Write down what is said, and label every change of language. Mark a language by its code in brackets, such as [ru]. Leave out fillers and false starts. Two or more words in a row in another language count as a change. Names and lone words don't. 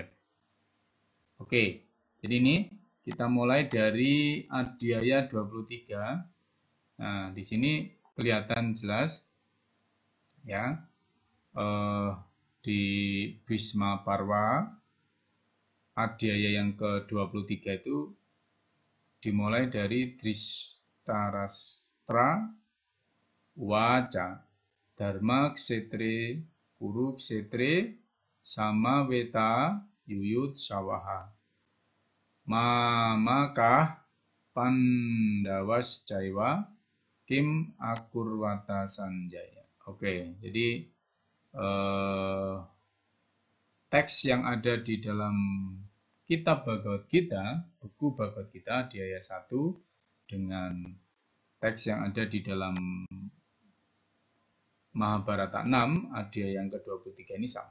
[id] Oke, jadi ini kita mulai dari adhyaya 23. Nah, di sini kelihatan jelas ya di Bhisma Parva adhyaya yang ke-23 itu dimulai dari [sa] Dhritarashtra Waca Dharma Kshetre Kuru Kshetre Samaveta Yuyut Sawaha Mamakah Pandawas Jaiwa Kim Akurwata Sanjaya. [id] Oke, jadi teks yang ada di dalam kitab Bhagavad Gita, buku Bhagavad Gita adhyaya 1 dengan teks yang ada di dalam Mahabharata 6 adhyaya yang ke-23 ini sama.